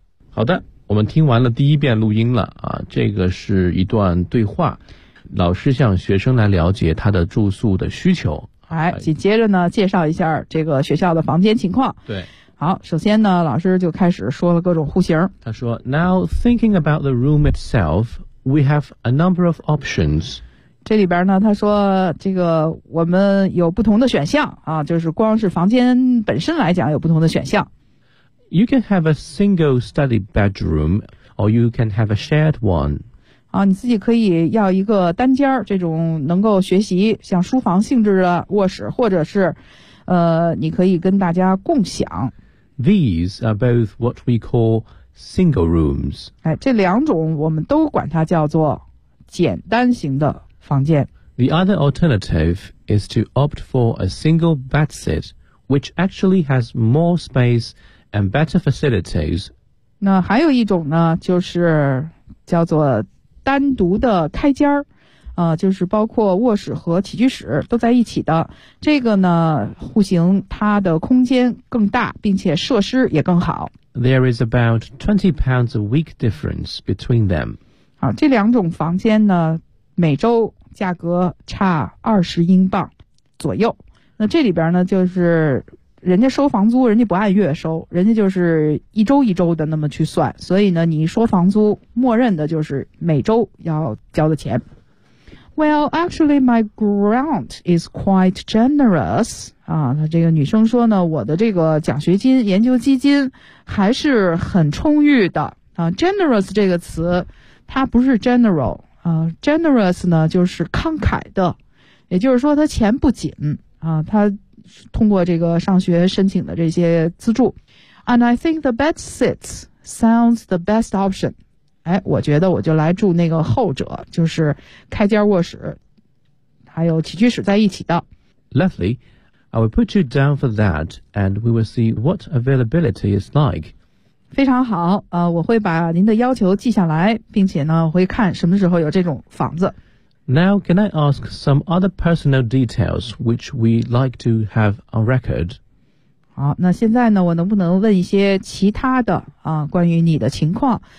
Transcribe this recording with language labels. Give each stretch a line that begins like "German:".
Chinese: 好的，我们听完了第一遍录音了啊，这个是一段对话，老师向学生来了解他的住宿的需求。哎，紧接着呢介绍一下这个学校的房间情况。对，好，首先呢老师就开始说了各种户型。他说
English: Now thinking about the room itself, we have a number of options.
Chinese: 这里边呢他说这个我们有不同的选项啊，就是光是房间本身来讲有不同的选项。
English: You can have a single study bedroom, or you can have a shared one.
Chinese: 啊，你自己可以要一个单间儿，这种能够学习像书房性质的卧室，或者是，你可以跟大家共享。
English: These are both what we call single rooms.
Chinese: 哎，这两种我们都管它叫做简单型的房间。
English: The other alternative is to opt for a single bedsit which actually has more space and better facilities.
Chinese: 那还有一种呢，就是叫做单独的开间，就是包括卧室和起居室都在一起的。这个呢，户型它的空间更大，并且设施也更好。
English: There is about £20 a week difference between them.
Chinese: 这两种房间呢，每周价格差20英镑左右。那这里边呢，就是人家收房租，人家不按月收，人家就是一周一周的那么去算。所以呢，你说房租，默认的就是每周要交的钱。
English: Well, actually, my grant is quite generous.
Chinese: 她这个女生说呢，我的这个奖学金、研究基金还是很充裕的。 Generous 这个词，它不是 general。 Generous 呢，就是慷慨的，也就是说她钱不紧。她通过这个上学申请的这些资助。
English: And I think the bed sits sounds the best option.
Chinese: 我觉得我就来住那个后者，就是开间卧室还有起居室在一起的。
English: Lovely, I will put you down for that and we will see what availability is like.
Chinese: 非常好，我会把您的要求记下来，并且呢会看什么时候有这种房子。
English: Now, can I ask some other personal details which we like to have on record?
Chinese: 好，那现在呢，我能不能问一些其他的关于你的情况？